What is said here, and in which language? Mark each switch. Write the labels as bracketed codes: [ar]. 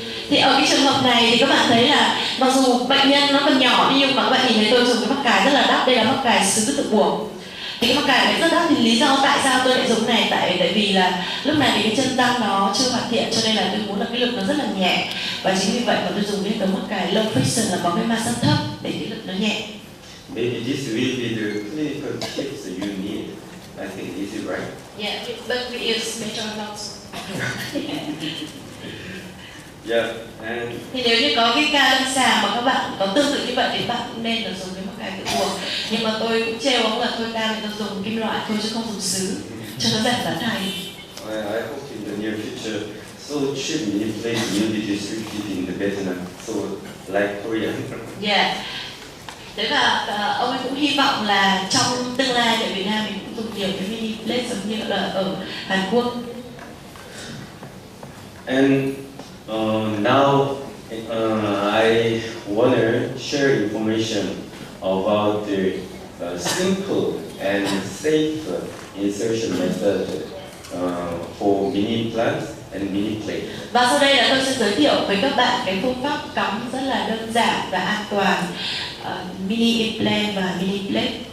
[vi] Thì ở cái trường hợp này thì các bạn thấy là mặc dù bệnh nhân nó còn nhỏ nhưng mà các bạn nhìn thấy tôi dùng cái mắc cài rất là đắt. Đây là mắc cài sứ tự buộc. Thì cái mắc cài này rất đắt, thì lý do tại sao tôi lại dùng này tại vì là lúc này thì cái chân răng nó chưa hoàn thiện, cho nên là tôi muốn là cái lực nó rất là nhẹ, và chính vì vậy mà tôi dùng cái tấm mắc cài low friction là có cái ma sát thấp để cái lực nó nhẹ. [en] Maybe this will be the clinical tips you need. I think is it right? Yeah, but we use major amounts. Yeah, and [vi] thì nếu như có cái ca lâm sàng mà các bạn có tương tự như vậy thì bạn cũng nên là dùng cái mắc cài tự buộc. Nhưng mà tôi cũng trêu ông là thôi ca thì tôi dùng kim loại thôi chứ không dùng sứ cho nó rẻ giá thành. [en] I hope in the near future, so cheap Miniplates will be distributed in the Vietnam, so like Korea. Yeah. [vi] Thế và ông ấy cũng hy vọng là trong tương lai tại Việt Nam mình cũng dùng nhiều cái Miniplates giống như là ở Hàn Quốc. [en] And now I want to share information about the simple and safe insertion method for mini implants and miniplates. [vi] Và sau đây là tôi sẽ giới thiệu với các bạn cái phương pháp cắm rất là đơn giản và an toàn mini implant và mini plate.